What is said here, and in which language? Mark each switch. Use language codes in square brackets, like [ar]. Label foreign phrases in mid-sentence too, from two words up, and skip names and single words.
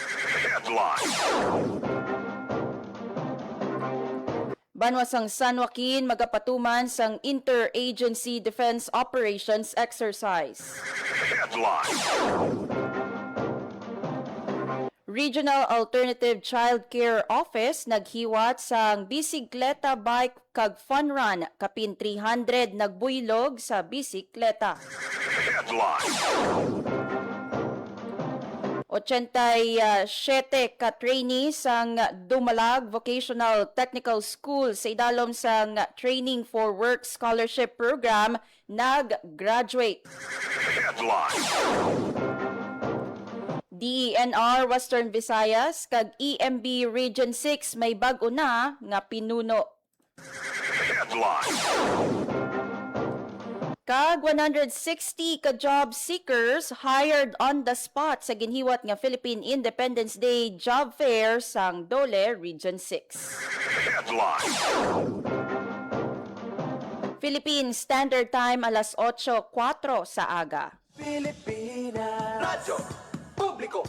[hil] Banwa sang San Joaquin magapatuman sang Interagency Defense Operations Exercise. Regional Alternative Child Care Office naghiwat sang bisikleta bike kag [en] fun run [hil] kapin 300 nagbuylog sa bisikleta. 87 ka trainees sang Dumalag Vocational Technical School sa idalom sang Training for Work Scholarship Program nag-graduate. DENR Western Visayas kag EMB Region 6 may bag-o na nga pinuno. Kag 160 ka [en] job seekers hired on the spot [hil] sa ginhiwat nga Philippine Independence Day Job Fair sang Dole Region 6. Philippine Standard Time alas 8:04 sa aga. Pilipinas. Radyo Publiko.